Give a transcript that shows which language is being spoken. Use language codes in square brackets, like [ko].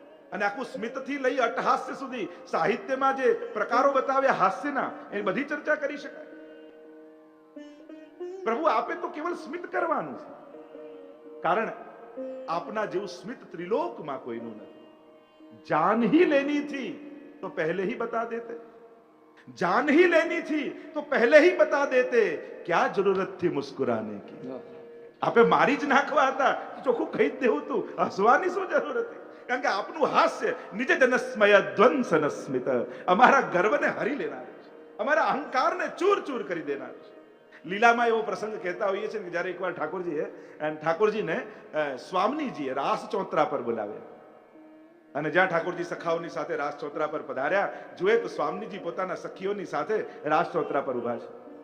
[gu] અને આખું સ્મિતથી લઈ અટહાસ્ય સુધી સાહિત્યમાં જે પ્રકારો બતાવ્યા હાસ્યના, એની બધી ચર્ચા કરી શકાય. પ્રભુ આપે તો કેવલ સ્મિત કરવાનું છે. કારણ આપના જેવું સ્મિત ત્રિલોકમાં કોઈનું નથી. [hi] જાન ही लेनी थी तो पहले ही बता देते, जान ही लेनी थी तो पहले ही बता देते, क्या जरूरत थी मुस्कुराने की. [gu] આપે મારી જ નાખવા હતા, ચોખ્ખું કહી જ દેવું તું, હસવાની શું જરૂર હતી? કારણ કે આપનું હાસ્ય નિજ જનસ્મય ધ્વંસન સ્મિત અમારા ગર્વને હરી લેનાર છે, અમારા અહંકારને ચૂર ચૂર કરી દેનાર છે. લીલામાં એવો પ્રસંગ કહેતા હોઈએ છીએ કે જ્યારે એકવાર ઠાકોરજીને સ્વામીજીએ રાસ ચોતરા પર બોલાવ્યા, અને જ્યાં ઠાકોરજી સખાઓની સાથે રાસ ચોતરા પર પધાર્યા, જોયે તો સ્વામીજી પોતાના સખીઓની સાથે રાસ ચોતરા પર ઉભા છે.